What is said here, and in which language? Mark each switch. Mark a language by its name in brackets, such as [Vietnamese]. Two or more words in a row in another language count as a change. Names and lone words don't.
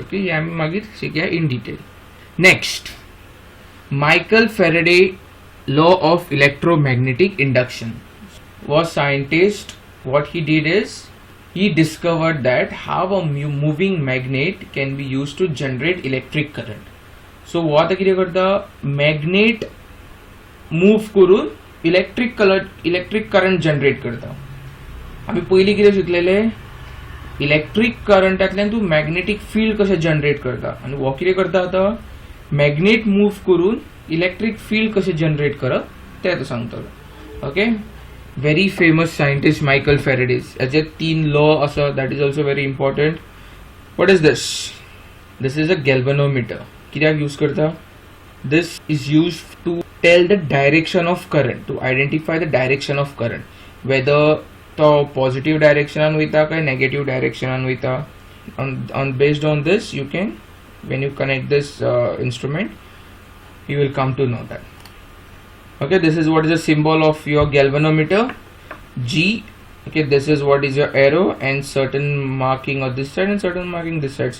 [English] Okay, yeah, [Konkani] magir shikya [English] in detail. Next, Michael Faraday law of electromagnetic induction. Was scientist, what he did is he discovered that how a moving magnet can be used to generate electric current. So what [Konkani] कितें करता, [English] magnet move करून electric current generate करता. [Konkani] आम्ही पयली कितें शिकलेले, इलेक्ट्रिक करंटांतल्यान तू [English] magnetic field [Konkani] कशें जनरेट करता आनी हो कितें करता आता, [English] magnet move [Konkani] करून [English] electric field [Konkani] कशें जनरेट करप तें सांगतलो. [English] ओके, very famous scientist Michael Faraday. [Konkani] हेचे 3 law आसा, [English] that is also very important. What is this? This is a galvanometer. [Konkani] कित्याक यूज करता? [English] This is used to tell the direction of current, to identify the direction of current, whether तो positive direction [Konkani] वयता काय [English] negative direction वयता. On based on this you can, when you connect this instrument, you will come to know that. Okay, this is what is the symbol of your galvanometer, G. Okay, this is what is your arrow and certain marking on this side and certain marking this side.